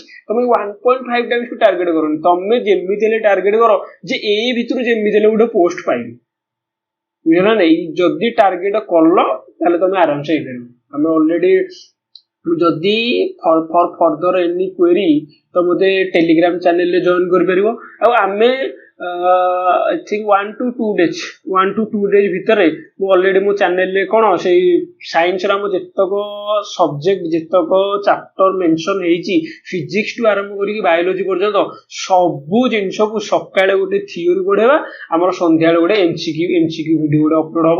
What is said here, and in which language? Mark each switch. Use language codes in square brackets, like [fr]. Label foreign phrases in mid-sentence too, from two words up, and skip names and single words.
[or] ତମେ 1.5 ଟାଇମ୍ସ ଟାର୍ଗେଟ କରନି, ତମେ ଯେମିତି ହେଲେ ଟାର୍ଗେଟ କର ଯେ ଏଇ ଭିତରୁ ଯେମିତି ହେଲେ ଗୋଟେ ପୋଷ୍ଟ ପାଇବି, ବୁଝିଲା ନା। ଯଦି ଟାର୍ଗେଟ କଲ ତାହେଲେ ତମେ ଆରାମସେ ହେଇପାରିବ। ଆମେ ଅଲରେଡି ଯଦି [en] further any query [or] ତ ମୋତେ ଟେଲିଗ୍ରାମ ଚ୍ୟାନେଲରେ ଜଏନ୍ କରିପାରିବ। ଆଉ ଆମେ [en] I think 1 to 2 days [or] ଭିତରେ ମୁଁ ଅଲରେଡି ମୋ ଚ୍ୟାନେଲରେ କ'ଣ ସେଇ ସାଇନ୍ସର ଆମ ଯେତକ ସବଜେକ୍ଟ, ଯେତକ ଚାପ୍ଟର ମେନସନ୍ ହେଇଛି, ଫିଜିକ୍ସ ଟୁ ଆରମ୍ଭ କରିକି ବାୟୋଲୋଜି ପର୍ଯ୍ୟନ୍ତ ସବୁ ଜିନିଷକୁ ସକାଳେ ଗୋଟେ ଥିଓରି ପଢେଇବା, ଆମର ସନ୍ଧ୍ୟାବେଳେ ଗୋଟେ [en] MCQ video [or] ଗୋଟେ ଅପଲୋଡ ହବ।